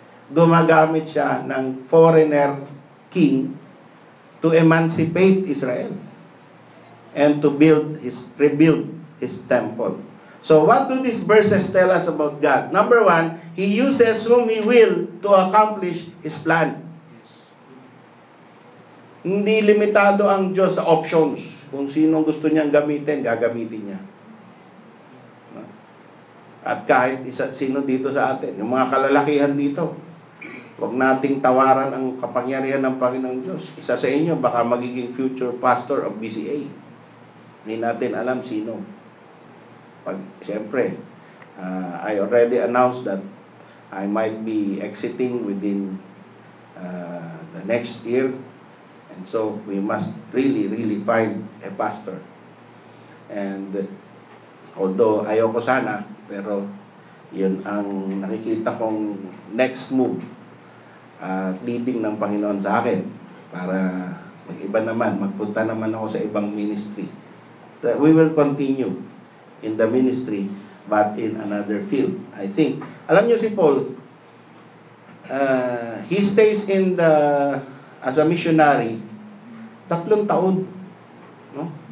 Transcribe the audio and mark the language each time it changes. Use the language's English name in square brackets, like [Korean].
[Filipino] gumagamit siya ng [English] foreigner king to emancipate Israel and to rebuild his temple. So what do these verses tell us about God? Number one, He uses whom He will to accomplish His plan. [Filipino] Hindi limitado ang Diyos sa options. Kung sinong gusto niyang gamitin, gagamitin niya. At kahit sino dito sa atin, yung mga kalalakihan dito, huwag nating tawaran ang kapangyarihan ng Panginoong Diyos. Isa sa inyo, baka magiging future pastor of BCA. Hindi natin alam sino. [English] Siyempre, I already announced that I might be exiting within the next year. And so, we must really find a pastor. [Filipino] And although ayoko sana, pero yun ang nakikita kong [English] next move [Filipino] leading ng Panginoon sa akin para mag-iba naman, magpunta naman ako sa ibang ministry. [English] We will continue in the ministry but in another field. I think, [Filipino] alam niyo si Paul, [English] he stays as a missionary 3 taon, no?